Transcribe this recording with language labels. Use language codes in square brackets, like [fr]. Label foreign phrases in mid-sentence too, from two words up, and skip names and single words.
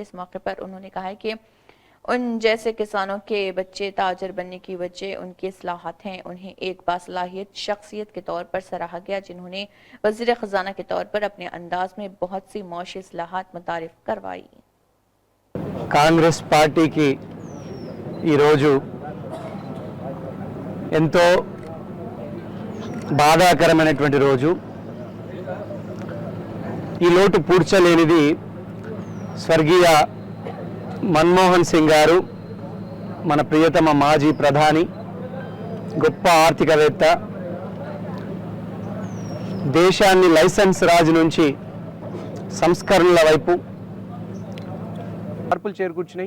[ur] اس موقع پر انہوں نے کہا کہ ان جیسے کسانوں کے بچے تاجر بننے کی وجہ ان کی اصلاحات ہیں۔ انہیں ایک باصلاحیت شخصیت کے طور پر سراہا گیا جنہوں نے وزیر خزانہ کے طور پر اپنے انداز میں بہت سی معاشی اصلاحات متعارف کروائی۔ [te] కాంగ్రెస్ పార్టీకి ఈరోజు ఎంతో బాధాకరమైనటువంటి రోజు. ఈ లోటు పూడ్చలేనిది స్వర్గీయ మన్మోహన్ సింగ్ గారు, మన ప్రియతమ మాజీ ప్రధాని, గొప్ప ఆర్థికవేత్త, దేశాన్ని లైసెన్స్ రాజు నుంచి సంస్కరణల వైపు మార్పులు చేకూర్చినాయి.